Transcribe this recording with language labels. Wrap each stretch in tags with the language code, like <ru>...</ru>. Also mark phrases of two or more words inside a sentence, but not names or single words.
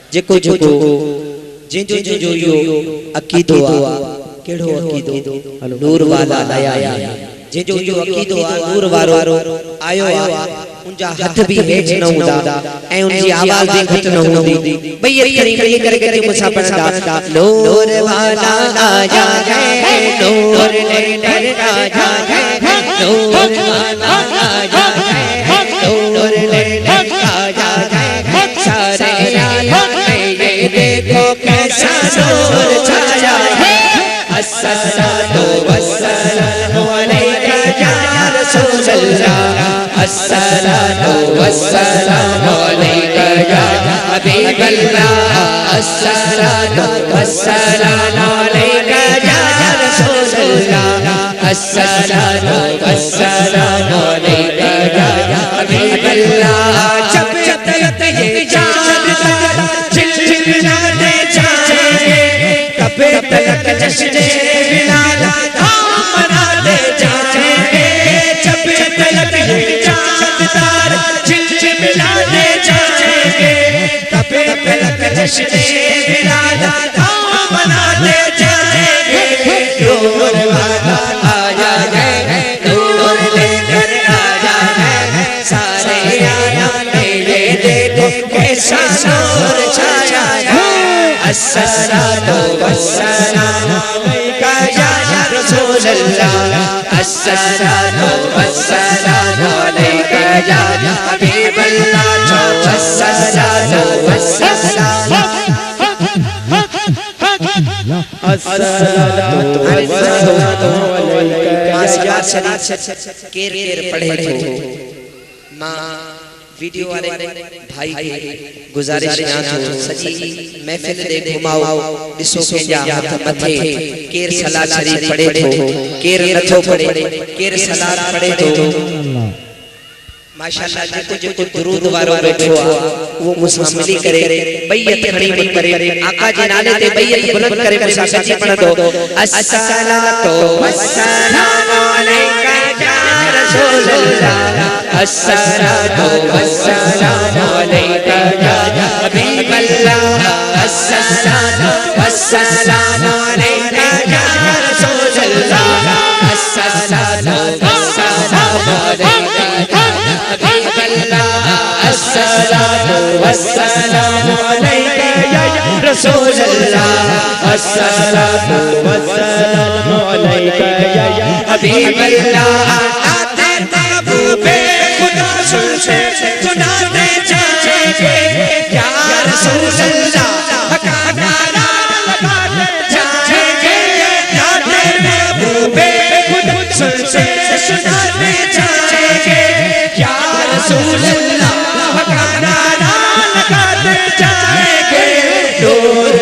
<sd>जेको जेको जिंजो जिंजो यो अकीदो आ केड़ो अकीदो नूर वाला आया जिंजो जो अकीदो आ नूर वारो आयो आ उनजा हथ भी हेठ न हुंदा ऐं उनजी आवाज भी घट न हुंदी भई करी मिली करे मुसा पढ़दा</sd> <hi>नूर वाला आया है नूर लेकर आया है नूर वाला आया है नूर लेकर आया है सारे आलम में ये देखो कैसा नूर छाया</hi> <ar>है الصلاة والسلام عليك يا رسول الله الصلاة والسلام عليك يا حبيب الله الصلاة والسلام عليك يا رسول الله الصلاة والسلام عليك يا حبيب الله</ar> <hi>जब तक ये चांद तारा चिलचिलाते जाएंगे तब तक जश्न मिलाद हम मनाते जाएंगे जब तक ये चांद तारा चिलचिलाते जाएंगे तब तक जश्न मिलाद हम मनाते जाएंगे नूर वाला आया है नूर लेकर आया है सारे आलम में ये देखो कैसा नूर छाया है</hi> <ar>الصلاة والسلام عليك يا رسول الله الصلاة والسلام عليك يا حبيب الله الصلاة والسلام الصلاة والسلام عليك</ar> <sd>शरीफ केर पढ़े थे मां वीडियो वाले भाई के गुजारिश ना थो सजी महफिल दे घुमाओ दिसो केजा हथ मथे केर सलात शरीफ पढ़े थो केर नथो पढ़े केर सलात पढ़े थो माशाअल्लाह जेको जेको दुरूद वारो बैठो आ वो मुसा मिली करे बैयत खड़ी मत करे आका जे नाले ते बैयत बुलंद करे मुसा सजी पढ़दो</sd> <ar>الصلاة والسلام عليك يا رسول الله الصلاة والسلام عليك يا حبيب الله الصلاة والسلام عليك يا رسول الله الصلاة والسلام عليك حبيب الله الصلاة والسلام عليك يا رسول الله الصلاة والسلام عليك يا حبيب الله</ar> <hi>आते महबूबे खुदा सुनते सुनाते जाएंगे</hi> <ar>يا رسول</ar> <hi>अल्लाह का नारा लगाते जाएंगे आते महबूबे खुदा सुनते सुनाते जाएंगे या रसूल अल्लाह का नारा लगाते जाएंगे नूर</hi>